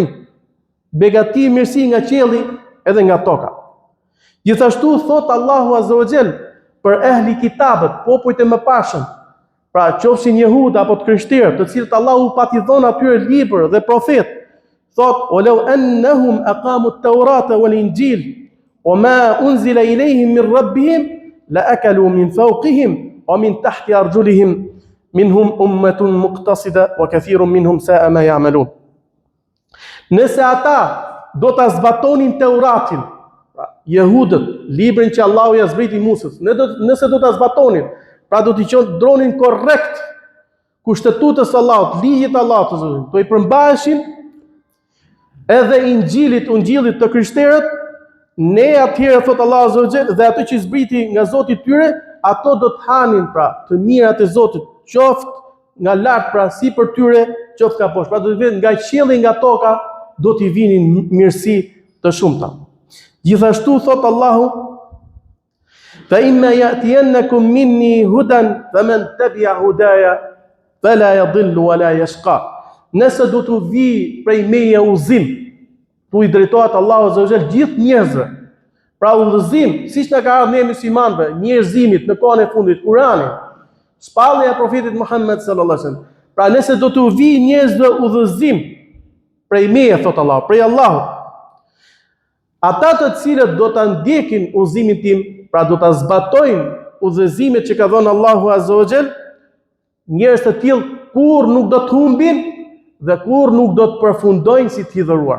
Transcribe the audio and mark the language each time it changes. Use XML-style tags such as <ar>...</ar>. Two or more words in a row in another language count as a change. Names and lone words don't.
<sq>Begati, mirësi nga qielli edhe nga toka. Gjithashtu thot</sq> <ar>الله عز وجل</ar> <sq>për ehli kitabët, popujt e mëparshëm: pra qofshin jehud apo të krishterë, të cilët Allahu pati dhënë atyre libër dhe profet, thot:</sq> <ar>"ولو أنهم أقاموا التوراة والإنجيل وما أنزل إليهم من ربهم لأكلوا من فوقهم ومن تحت أرجلهم منهم أمة مقتصدة وكثير منهم ساء ما يعملون."</ar> <sq>Nëse ata do ta zbatonin Teuratin, jehudët, librin që Allahu ja zbriti Musës, nëse do ta zbatonin, pra do t'i qëndronin korrekt kushtetutës Allahut, ligjit Allahut, do i përmbaheshin edhe Ungjillit të krishterët, ne atëherë thot</sq> <ar>الله عز وجل,</ar> <sq>dhe ato që zbriti nga Zoti i tyre, ato do të hanin pra të mirat e Zotit, qoftë nga lart pra si për tyre, qoftë nga poshtë. Pra do të vinë nga qielli, nga toka, do t'i vinin mirësi të shumta. Gjithashtu thot Allahu:</sq> <ar>"فإما يأتينكم مني هدى فمن تبع هداي فلا يضل ولا يشقى."</ar> <sq>Nëse do të vi prej meje udhëzim, tu i drejtohet</sq> <ar>الله عز وجل</ar> <sq>gjithë njerëzve. Pra udhëzim, siç na ka ardhur ne muslimanëve, njerëzimit në kohën e fundit, Kurani, shpallja e profetit Muhammed</sq> <ar>صلى الله عليه وسلم.</ar> <sq>Pra nëse do të vi njerëzve udhëzim prej meje, thot Allah, prej Allahut, ata të cilët do ta ndjekin udhëzimin tim, pra do ta zbatojnë udhëzimet që ka dhënë</sq> <ar>الله عز وجل,</ar> <sq>njerëz të tillë kur nuk do të humbin dhe kur nuk do të përfundojnë si të hidhëruar.</sq>